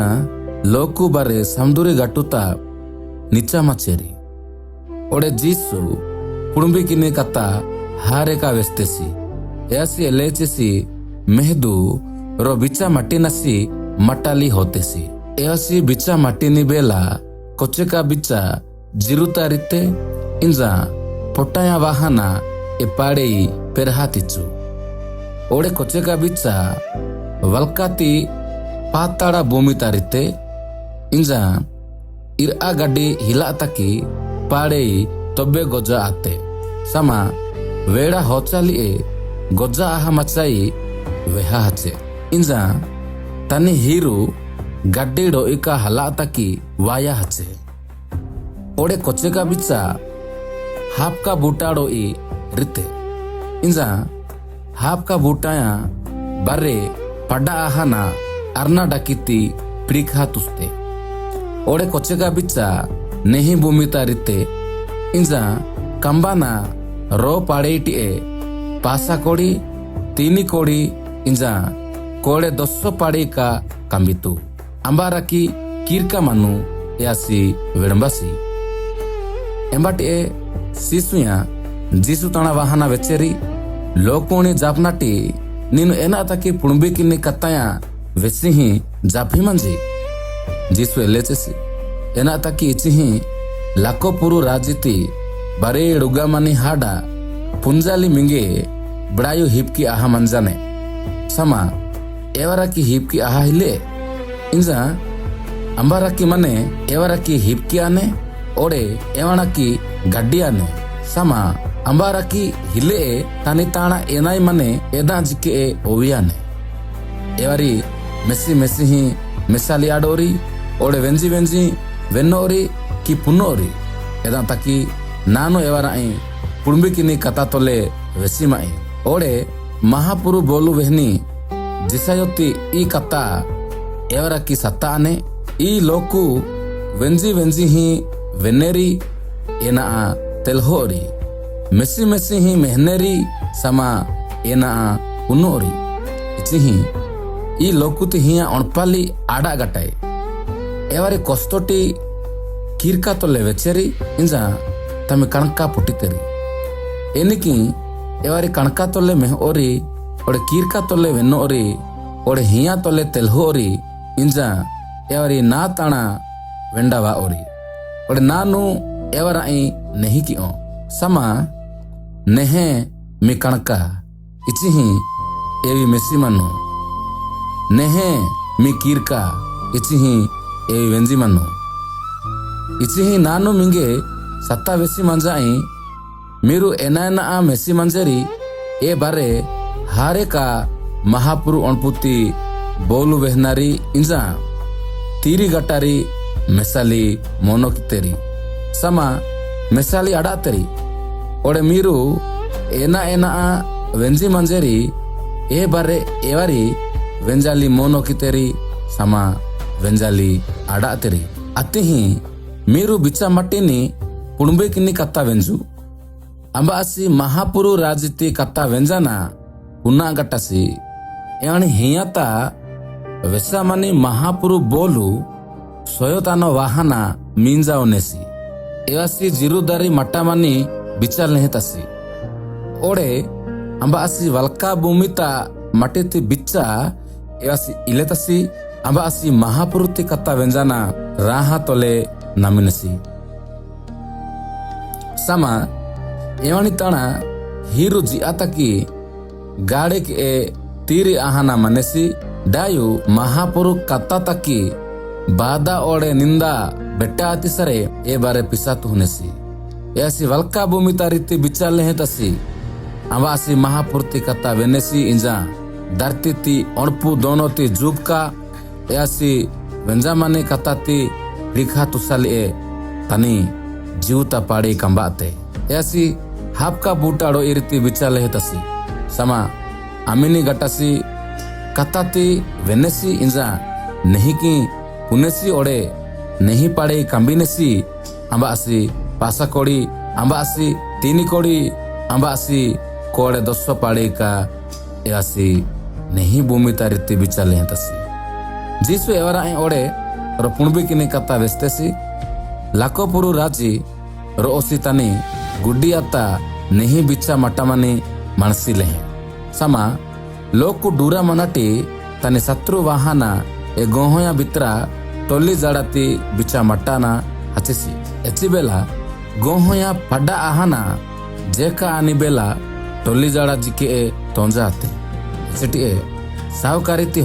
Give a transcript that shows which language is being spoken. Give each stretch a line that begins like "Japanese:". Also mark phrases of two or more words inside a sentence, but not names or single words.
Gondi: लोकु बारे समुदुरी गाटुता नीचा मचेरी ओडे जीसु पुड़ुंबी किने कता हारेका वेस्तेसी एयासी एलेचेसी मेहदू रो बिचा मट्टिनसी मटाली होतेसी एयासी बिचा मट्टिनी बेला कोचेका बिचा जिरुता रिते इंजा पोटाया वाहना ए पाड़े पेरहातिचु ओडे कोचेका बिचा वल्काती पाताड़ा भूमि तारिते इंजा इरा गड्डी हिला तकी पाड़े तोबे गोजा आते समा वेड़ा होचाली गोजा आहा मचाई वेहा हचे इंजा तनी हीरू गड्डी डोइका हला तकी वाया हचे ओडे कोचेका बिचा हापका बूटा डोई रिते इंजा हापका बूटाया बारे पड़ा आहाना अर्ना डाकिती प्रिखा तुस्ते ओडे कोचेका बिचा नहीं भूमिता रिते इंजा कंबाना रो पाड़ेटी पासा कोड़ी तीनी कोड़ी इंजा कोड़े 200 पाड़ी का कंबितु अंबारा की कीरका मनु यासी विडंबासी एंबाटी सीसुया जीसु तना वाहना वेचेरी लोकोनी जापनाटी नीनु एना तकी पुणबी किन्नी कत्ताया वेसी ही जाफी मंजी जीसु एलेचेसी एना तकी इची ही लाको पुरु राजिती बारे डुगा मनी हाडा पुंजाली मिंगे बड़ायु हिपकी आहा मंजाने समा एवरा की हिपकी आहा हिले इंजा अंबारा की मने एवरा की हिपकी आने ओडे एवना की गड्डी आने समा अंबारा की हिले तानी ताना एनाई मने एदा जिके ओवियाने एवरी मेसी मेसी ही मिसाली आडोरी ओडे वेंजी वेंजी वेन्नोरी की पुनोरी एदा तकी नानो एवरा पुड़ुंबी किनी कता तोले वेसीमाई ओडे महापुरु बोलु वेहनी जिसायोती ई कता एवरा की सत्ता आने ई लोकु वेंजी वेंजी ही वेनेरी एना तेलहोरी मेसी मेसी ही मेहनेरी समा एना पुनोरी इची ही ई लोकुती हिया अणपाली आड़ा गटाई एवरी कोस्तोटी कीरका तोले वेचेरी इंजा तमे कणका पुटितेरी एनिकी एवारी कणका तोले मेहोरी ओडे कीरका तोले वेनोरी ओडे हिया तोले तेलहोरी इंजा एवारी ना ताना वेंडावा ओरी ओडे नानु एवरा नहीं की समा नेहे मी कणका इची ही एवी मेसी मनु नेहे मी कीरका इची ही एवी वेंजी मनु इची ही नानु मिंगे सत्ता वेसी मंजाई मीरू एना मेसी मंजेरी ए बारे हारे का महापुरु अणपुती बोलु वेहनारी इंजा तीरी गटारी मेसाली मोनो कितेरी समा मेसाली अड़ा तेरी ओडे मीरू एना वेंजी मंजेरी ए बारे एवारी वेंजाली मोनो कितेरी समा वेंजाली अड़ा तेरी अति ही मीरू बिचा मट्टिनी पुणुंबे किन्नी कत्ता वेंजू अंबासी महापुरु राजिती कत्ता वेंजाना पुना गट्टासी यानी हियाता वेसामनी महापुरु बोलु सोयोतानो वाहना मींजाओनेसी एवासी जिरुदारी मट्टामनी बिचाल नेहतासी ओडे अंबासी वल्का भूमिता मटेती बिच्चा एवासी इलेतासी अंबासी महापुरुती कत्ता वेंजाना राहा तोले नमिनसी समा एवनी ताना हीरू जिआता की गाड़े के तीरी आहाना मनेसी डायु महापुरु कत्ता तकी बादा ओडे निंदा बेट्टा आती सरे ए बारे पिसातु हुनेसी ऐसी वल्का भूमिता रीति बिचाले हैं तसी अंबासी महापुरुती कत्ता वेनेसी इंजा धरती ती अणपु दोनों ती जुब का ऐसी वेंजामाने कत्ता ती रिखा तुसाली तनी जीवता पाड़ी कंबाते ऐसी हापका बूटाड़ो इरती बिचाले तसी समा आमिनी गटासी कताती वेनेसी इंजा नहीं की पुनेसी ओडे नहीं पाड़े कंबिनेसी अंबा आसी पासा कोड़ी अंबा आसी तीनी कोड़ी अंबा आसी कोड़े 200 पाड़े का यासी नहीं भूमिता रीति बिचाले तसी जीसु एवरा ओडे रो पुणबी किनी कता वेस्तेसी लाको पुरु राजी रो ओसी तनी गुड्डी आता नहीं बिचा मटामनी मनसी लेहे समा
Hindi: लोग को
Gondi: डूरा मनाटी तनी शत्रु वाहना ए गोहोया बित्रा टोली जड़ाती बिचा मटाना हचिसी एची बेला गोहोया पड्डा आहाना जेका आनी बेला टोली जड़ा जिके तोंजा आते एचटी सावकारीती